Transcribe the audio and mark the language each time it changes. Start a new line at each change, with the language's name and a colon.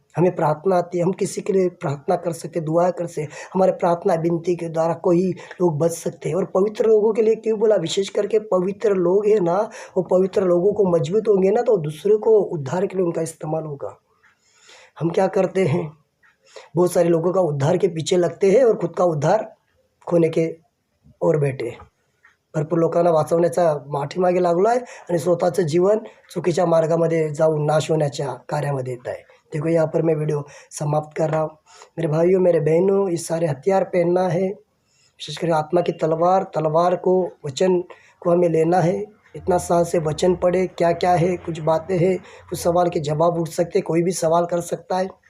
Hindi: हमें प्रार्थना आती है, हम किसी के लिए प्रार्थना कर सकते, दुआ कर सकते, हमारे प्रार्थना विनती के द्वारा कोई लोग बच सकते हैं। और पवित्र लोगों के लिए क्यों बोला, विशेष करके पवित्र लोग हैं ना, वो पवित्र लोगों को मजबूत होंगे ना तो दूसरे को उद्धार के लिए उनका इस्तेमाल होगा। हम क्या करते हैं, बहुत सारे लोगों का उद्धार के पीछे लगते हैं और खुद का उद्धार खोने के और बैठे।
Marathi: भरपूर लोकांना वाचवण्याचा पाठीमागे लागलो आहे आणि स्वतःचं जीवन चुकीच्या मार्गामध्ये जाऊन नाश होण्याच्या कार्यामध्ये येत आहे।
Hindi: देखो यहाँ पर मैं वीडियो समाप्त कर रहा हूँ। मेरे भाइयों मेरे बहनों, ये सारे हथियार पहनना है, विशेषकर आत्मा की तलवार को, वचन को हमें लेना है। इतना साल से वचन पढ़े, क्या क्या है, कुछ बातें हैं, कुछ सवाल के जवाब उठ सकते, कोई भी सवाल कर सकता है।